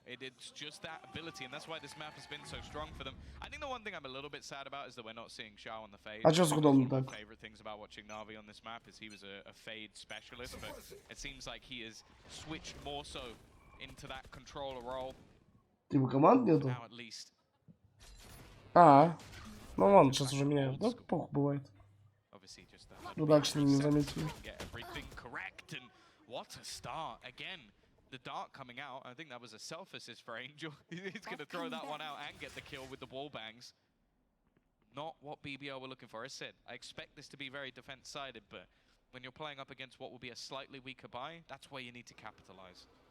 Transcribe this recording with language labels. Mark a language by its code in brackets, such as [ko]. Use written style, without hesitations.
[en] It's just that ability, and that's why this map has been so strong for them. I think the one thing I'm a little bit sad about is that we're not seeing Xiao on the Fade. [ru] А чё с Гудом [en] One of [ru] так? [en] my favorite things about watching Navi on this map is he was a Fade specialist, but it seems like he has switched more so into that controller role [ru] Типа команд нету? [en] now at least. [ru] А, ну ладно, сейчас уже меняют. Да, плохо бывает. [en] Obviously just [ru] Продакшн не заметили. [en] get everything correct, and what a start again. The dart coming out, I think that was a self-assist for Angel. He's going to throw that one out and get the kill with the wall bangs. Not what BBL were looking for. As I said, I expect this to be very defense-sided, but when you're playing up against what will be a slightly weaker buy, that's where you need to capitalize.